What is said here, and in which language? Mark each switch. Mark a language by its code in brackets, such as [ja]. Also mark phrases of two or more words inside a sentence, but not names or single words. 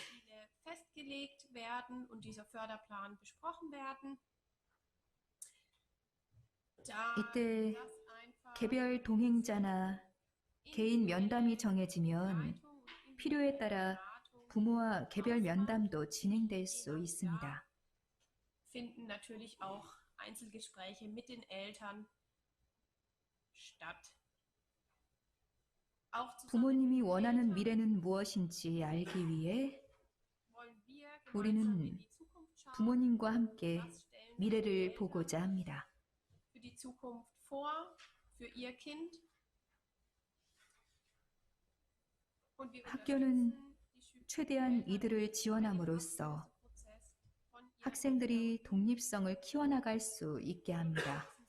[ko] 이때 개별 동행자나 개인 면담이 정해지면 필요에 따라 부모와 개별 면담도 진행될 수 있습니다. [de] finden natürlich auch Einzelgespräche mit den Eltern statt. [ko] 부모님이 원하는 미래는 무엇인지 알기 위해 우리는 부모님과 함께 미래를 보고자 합니다. 학교는 최대한 이들을 지원함으로써 학생들이 독립성을 키워나갈 수 있게 합니다.